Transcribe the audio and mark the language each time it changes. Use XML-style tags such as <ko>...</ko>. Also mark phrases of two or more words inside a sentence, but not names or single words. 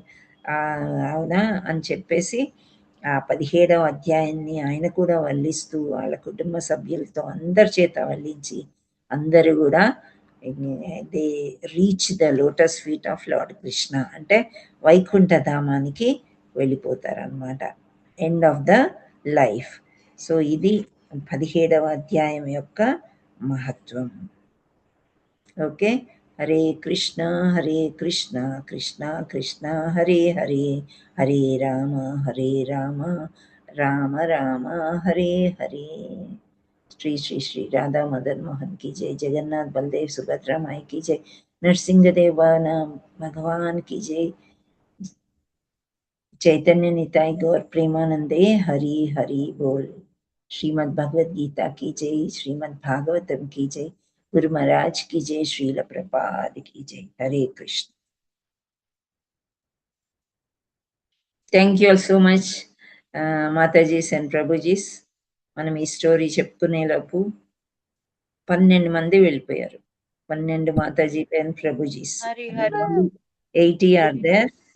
<te>అవునా అని చెప్పేసి ఆ 17వ అధ్యాయాన్ని ఆయన కూడా వల్లిస్తూ వాళ్ళ కుటుంబ సభ్యులతో అందరి చేత వల్లించి అందరూ కూడా</te> <en>they reach the lotus feet of Lord Krishna,</en> <te>అంటే వైకుంఠ ధామానికి వెళ్ళిపోతారు అనమాట,</te> <en>end of the life.</en> <te>సో ఇది 17వ అధ్యాయం యొక్క మహత్వం.</te> <sa>ఓకే, హరే కృష్ణ కృష్ణ కృష్ణ హరే హరే, హరే రామ రామ రామ హరే హరే.</sa> <hi>श्री श्री श्री राधा मदन मोहन की जय, जगन्नाथ बलदेव सुभद्रा माई की जय, नरसिंह देव भगवान की जय, चैतन्य निताय गौर प्रेमानंदे हरि हरि बोल. श्रीमद् भगवद गीता की जय, श्रीमद् भागवतम की जय, गुरु महाराज की जय, श्रील प्रपाद की जय. हरे कृष्ण.</hi> <en>thank you all so much Matajis and Prabhujis.</en> <te>మనం ఈ స్టోరీ చెప్పుకునేలోపు 12 మంది వెళ్ళిపోయారు, 12 మాతాజీ అండ్ ప్రభుజీస్, 80</te> <en>are there.</en>